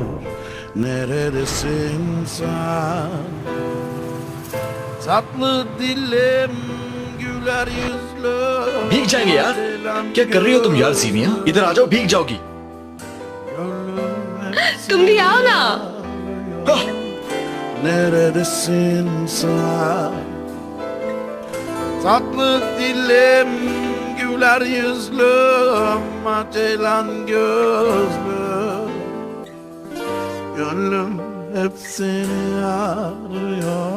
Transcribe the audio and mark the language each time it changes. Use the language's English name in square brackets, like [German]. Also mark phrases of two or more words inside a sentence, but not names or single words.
[Turkish] Neredesin sen? Tatlı dilim, güler yüzlü. [Hindi] भीग जाएंगे यार, क्या कर रही हो तुम यार जीनिया? इधर आ जाओ, भीग जाओगी। तुम भी आओ ना। [Turkish] Neredesin sen? Tatlı dilim, güler yüzlüm, ceylan gözlüm. Gönlüm hep seni arıyor.